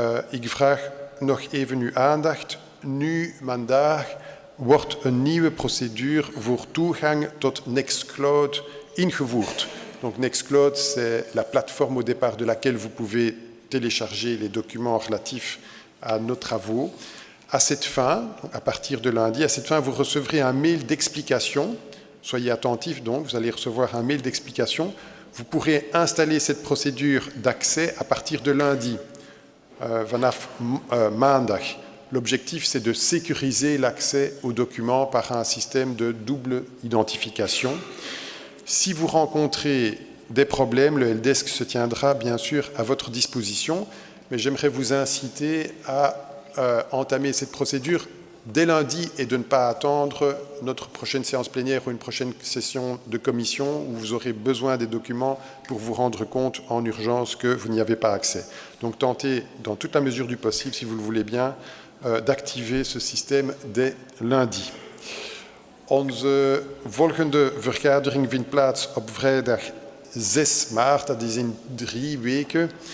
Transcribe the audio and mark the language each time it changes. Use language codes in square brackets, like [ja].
[nl] Ik vraag nog even uw aandacht. Nu, vandaag, wordt een nieuwe procedure voor toegang tot Nextcloud ingevoerd. [fr] Donc Nextcloud, c'est la plateforme au départ de laquelle vous pouvez télécharger les documents relatifs à nos travaux. À cette fin, à partir de lundi, à cette fin, vous recevrez un mail d'explication. Soyez attentifs donc, vous allez recevoir un mail d'explication. Vous pourrez installer cette procédure d'accès à partir de lundi, [nl] vanaf maandag. [fr] L'objectif, c'est de sécuriser l'accès aux documents par un système de double identification. Si vous rencontrez des problèmes, le helpdesk se tiendra bien sûr à votre disposition, mais j'aimerais vous inciter à entamer cette procédure dès lundi et de ne pas attendre notre prochaine séance plénière ou une prochaine session de commission où vous aurez besoin des documents pour vous rendre compte en urgence que vous n'y avez pas accès. Donc tentez, dans toute la mesure du possible, si vous le voulez bien, d'activer ce système dès lundi. [nl] Onze volgende vergadering vindt plaats op vrijdag 6 maart, dat is in 3 weken.